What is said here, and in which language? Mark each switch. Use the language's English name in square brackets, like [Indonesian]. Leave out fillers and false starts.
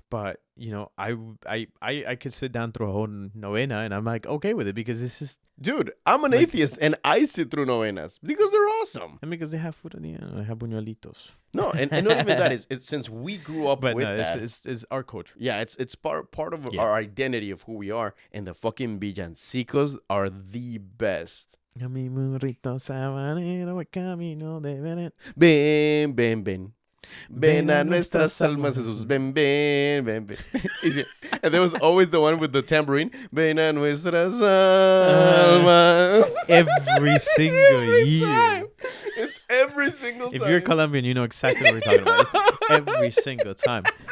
[English] But I could sit down through a whole novena and I'm like okay with it because it's just. Dude, I'm an atheist and I sit through novenas because they're awesome. And because they have food, they have buñuelitos. No, and not even that. It's since we grew up with that. It's our culture. Yeah, it's part of our identity of who we are. And the fucking villancicos are the best. [Spanish] Mi burrito sabanero camino de Belén. Ven, ven, ven. Ven a nuestras almas, Jesús. Ven, ven, ven, ven. [English] And there was always the one with the tambourine. [Spanish] Ven a nuestras almas. [English] Every single year. Time. It's every single time. If you're Colombian, you know exactly what we're talking about. It's every single time.